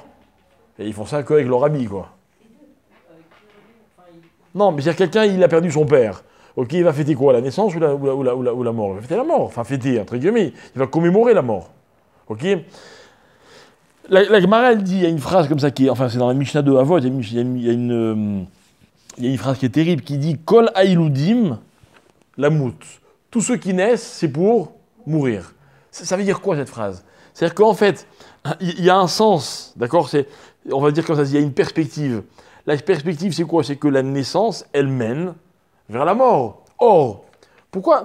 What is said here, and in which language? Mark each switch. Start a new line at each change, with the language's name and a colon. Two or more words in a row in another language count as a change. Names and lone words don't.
French: Et ils font ça qu'avec le Rabbi, quoi. Non, mais c'est-à-dire quelqu'un, il a perdu son père. Ok, il va fêter quoi? La naissance ou la mort? Il va fêter la mort. Enfin, fêter, entre guillemets. Il va commémorer la mort. Ok? La Gemara, elle dit, il y a une phrase comme ça qui est... Enfin, c'est dans la Mishnah de Avot, il y a une phrase qui est terrible qui dit «
Hebrew: כל הילודים למות ».
French: Tous ceux qui naissent, c'est pour mourir. Ça veut dire quoi, cette phrase? C'est-à-dire qu'en fait, il y a un sens, d'accord? On va dire comme ça, il y a une perspective. La perspective, c'est quoi? C'est que la naissance, elle mène vers la mort. Or, pourquoi?